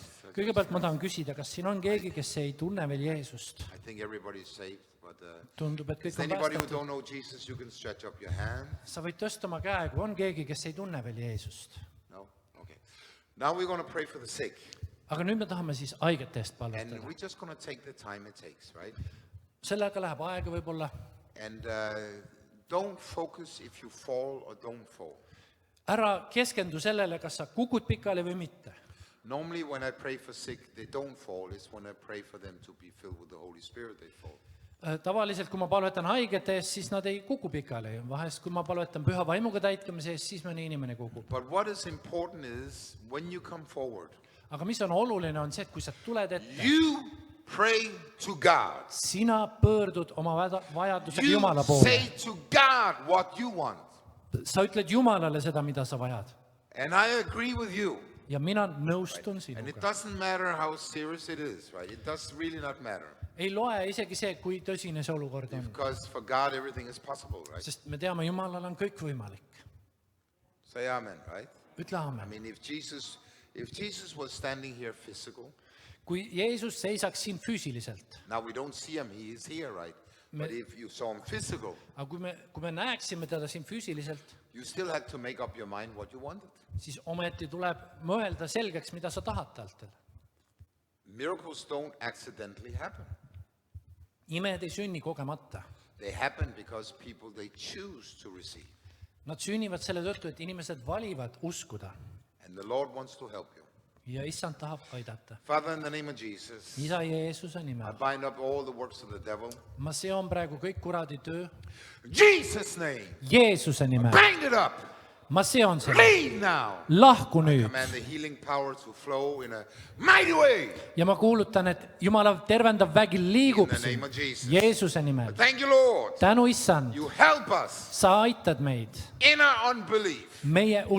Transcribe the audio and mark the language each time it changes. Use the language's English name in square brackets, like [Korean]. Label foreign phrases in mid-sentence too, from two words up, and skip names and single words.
[Estonian] Kõigepealt ma tahan küsida, kas siin on keegi, kes ei tunne veel Jeesust? [English] I think everybody is saved, but [Estonian] Tundub, et [English] is [Estonian] kõik [English] there [Estonian] on [English] anybody who [Estonian] päästetud. [English] don't know Jesus? You can stretch up your hand. [Estonian] Sa võid tõsta oma käe, kui on keegi, kes ei tunne veel Jeesust. [English] No? Okay. Now we're going to pray for the sick. [Estonian] Aga nüüd me tahame siis haigete eest [English] And [Estonian] palvetada. [English] we're just going to take the time it takes, right? [Estonian] Sellega läheb aega võib-olla. [English] And don't focus if you fall or don't fall. [Estonian] Ära keskendu sellele, kas sa kukud pikali või mitte. [English] Normally when I pray for sick, they don't fall. It's when I pray for them to be filled with the Holy Spirit, they fall. [Estonian] Tavaliselt, kui ma palvetan haigete eest, siis nad ei kuku pikali. Vahest, kui ma palvetan püha vaimuga täitkamise eest, siis mõni inimene kukub. [English] But what is important is when you come forward, [Estonian] Aga mis on oluline, on see, et kui sa tuled ette, [English] you pray to God. [Estonian] sina pöördud oma vajadusega [English] You [Estonian] Jumala poole. [English] say to God what you want. [Estonian] Sa ütled Jumalale seda, mida sa vajad. [English] And I agree with you. [Estonian] Ja mina nõustun [English] And it [Estonian] sinuga. [English] doesn't matter how serious it is, right? It does really not matter. [Estonian] Ei loe isegi see, kui tõsine see olukord on. [English] Because for God, everything is possible, right? [Estonian] Sest me teame, Jumalal on kõik võimalik. [English] Say amen, right? [Estonian] Ütle [English] I [Estonian] aamen. [English] mean, if Jesus was standing here physical, [Estonian] Kui Jeesus seisaks siin füüsiliselt, [English] now we don't see him, he is here, right? But if you saw him physical, [Estonian] aga kui me näeksime teda siin füüsiliselt, [English] you still had to make up your mind what you wanted. [Estonian] siis ometi tuleb mõelda selgeks, mida sa tahad talt. [English] Miracles don't accidentally happen. [Estonian] Imed ei sünni kogemata. [English] They happen because people, they choose to receive. [Estonian] Nad sünnivad selle tõttu, et inimesed valivad uskuda. [English] And the Lord wants to help you. [Estonian] Ja Issand tahab aidata. [English] Father, in the name of Jesus, [Estonian] Isa Jeesuse [English] I [Estonian] nimel. [English] bind up all the works of the devil. [Estonian] Ma seon praegu kõik kuradi töö. [English] Jesus' name, [Estonian] Jeesuse nimel. [English] bind it up. [Estonian] Ma seon selle. [English] Leave now. [Estonian] Lahku nüüd. [English] Command the healing power to flow in a mighty way. [Estonian] Ja ma kuulutan, et Jumala tervendav vägi liigub [English] In the name [Estonian] siin. [English] of Jesus. [Estonian] Jeesuse nimel. [English] Thank you, Lord. [Estonian] Tänu Issand. [English] You help us [Estonian] Sa aitad meid [English] in our unbelief [Estonian] meie [English] that